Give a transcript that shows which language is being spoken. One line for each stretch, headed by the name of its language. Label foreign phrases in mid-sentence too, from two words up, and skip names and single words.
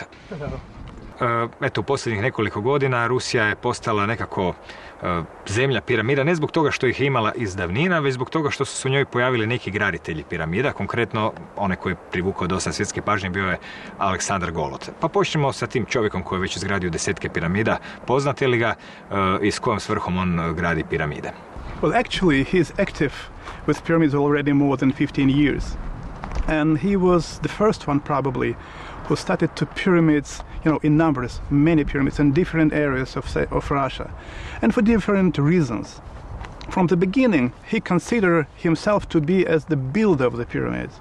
Bosnian: Eto, u posljednjih nekoliko godina Rusija je postala nekako zemlja piramida, ne zbog toga što ih je imala iz davnina, već zbog toga što su se u njoj pojavili neki graditelji piramida, konkretno onaj koji je privukao dosta svjetske pažnje bio je Aleksandar Golod. Pa počnemo sa tim čovjekom koji je već izgradio desetke piramida. Poznate li ga i s kojom svrhom on gradi piramide?
English: Well, actually, he's active with pyramids already more than 15 years. And he was the first one probably who started to pyramids, in numbers, many pyramids in different areas of Russia, and for different reasons. From the beginning, he considered himself to be as the builder of the pyramids.